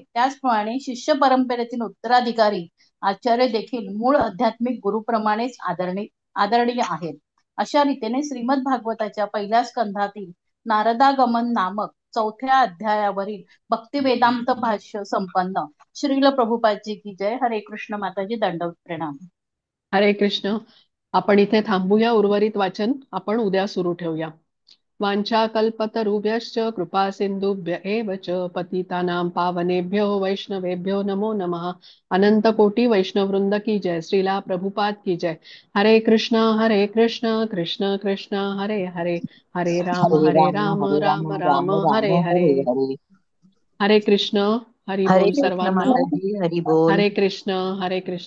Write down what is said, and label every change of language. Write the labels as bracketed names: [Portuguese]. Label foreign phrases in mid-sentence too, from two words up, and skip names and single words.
[Marathi] त्याचप्रमाणे शिष्य परंपरेतील उत्तराधिकारी आचार्य देखील मूळ आध्यात्मिक गुरुप्रमाणेच आदरणीय आहेत. अशा रीतीने श्रीमद भागवताच्या पहिल्या स्कंधातील नारदागमन नामक 4थ्या अध्यायावरील भक्ती वेदांत भाष्य संपन्न. श्रील प्रभुपादजी [Hindi] की जय. [Marathi] हरे कृष्ण माताजी, दंडवत प्रणाम. हरे कृष्ण. आपण इथे थांबूया. उर्वरित वाचन आपण उद्या सुरू ठेवूया. [Sanskrit] वांछा कल्पतरुभ्यश्च कृपा सिंधुभ्य एव च पतितानां पावनेभ्यो वैष्णवेभ्यो नमो नमः. [Marathi] अनंत कोटी वैष्णववृंद [Hindi] की जय. [Marathi] श्रीला प्रभुपाद [Hindi] की जय. [Sanskrit] हरे कृष्ण कृष्ण कृष्ण हरे हरे, हरे राम राम राम हरे हरे. [Marathi] हरे कृष्ण. हरी हरे बोल कृष्ण सर्वांना. माताजी, हरी बोल. हरे कृष्ण.